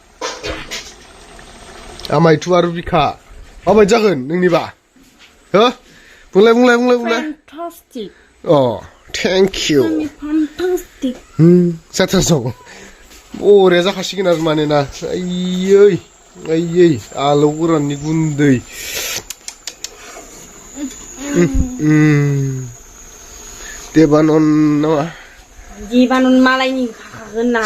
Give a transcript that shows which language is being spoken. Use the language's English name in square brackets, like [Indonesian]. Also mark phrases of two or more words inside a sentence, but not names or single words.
[Bodo] आमायथु आरो बिखा माबायदि जागोन नोंनिबा हो बुंलाय [English] Fantastic. Oh, thank you. Fantastic. [Bodo] जाथारसौ बरिया जाखासिगोन आरो माने ना आयै आयै आलु गोराननि गुन्दै देबानन नामा देबानन मालायनि खागोन ना